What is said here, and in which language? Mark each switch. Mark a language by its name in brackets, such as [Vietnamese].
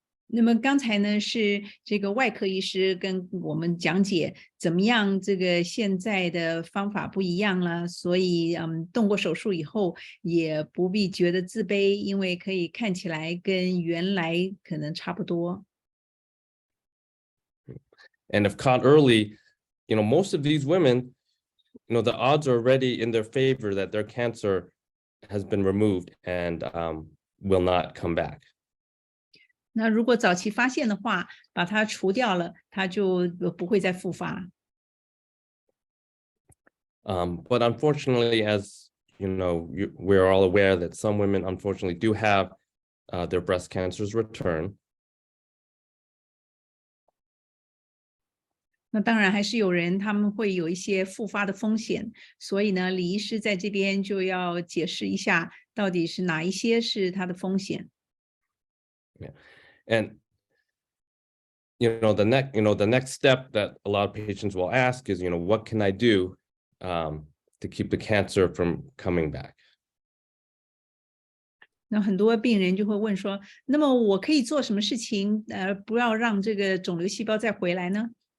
[Chinese] 那么刚才呢是这个外科医师跟我们讲解怎么样这个现在的方法不一样了，所以动过手术以后也不必觉得自卑，因为可以看起来跟原来可能差不多。 [English] And if caught early, most of these women, the odds are already in their favor that their cancer has been removed and will not come back. [Chinese] 那如果早期发现的话，把它除掉了，它就不会再复发。 [English] But unfortunately, as we're all aware that some women unfortunately do have their breast cancers return. [Chinese] 那当然还是有人他们会有一些复发的风险，所以呢，李医师在这边就要解释一下，到底是哪一些是它的风险。 [English] Yeah. And the next step that a lot of patients will ask is, what can I do to keep the cancer from coming back? [Chinese] 那很多病人就会问说，那么我可以做什么事情，不要让这个肿瘤细胞再回来呢？